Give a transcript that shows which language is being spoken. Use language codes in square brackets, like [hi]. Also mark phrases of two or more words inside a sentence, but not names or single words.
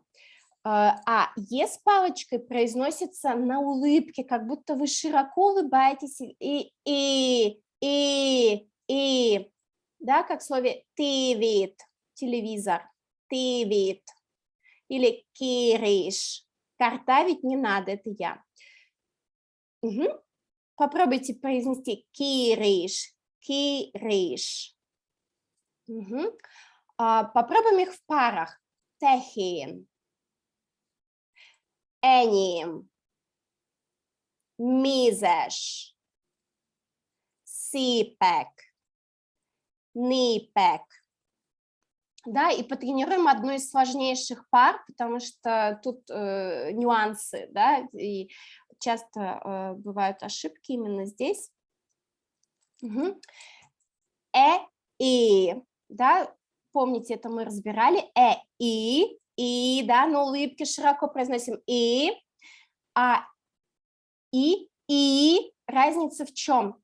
[ru] А е с палочкой произносится на улыбке, как будто вы широко улыбаетесь и, да, как в слове тивит, телевизор, тивит, или кириш, картавить не надо, это я. Попробуйте произнести кириш, кириш. Попробуем их в парах. Техин, эним, мизеш, сипек, нипек. Да, и потренируем одну из сложнейших пар, потому что тут нюансы, да, и часто бывают ошибки именно здесь. И, да, помните, это мы разбирали, и, да, на улыбке широко произносим и, разница в чем?